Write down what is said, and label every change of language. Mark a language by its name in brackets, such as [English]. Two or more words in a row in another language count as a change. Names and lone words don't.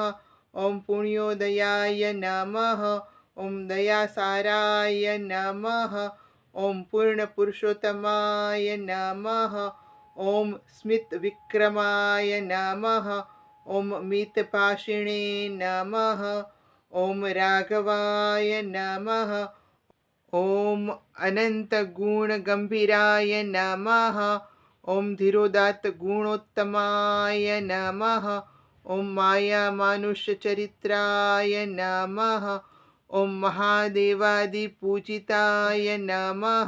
[Sanskrit] ઓમ પુણ્યોદયાય નમઃ. ઓમ દયાસારાય નમઃ. ઓમ પૂર્ણપુરુષોત્તમાય નમઃ. ઓમ સ્મિતવિક્રમાય નમઃ. ઓમ મિતભાષિણે નમઃ. ઓમ રાઘવાય નમઃ. ॐ अनन्तगुणगम्भीराय नमः। ॐ धीरोदात्तगुणोत्तमाय नमः। ॐ मायामानुषचरित्राय नमः। ॐ महादेवादिपूजिताय नमः।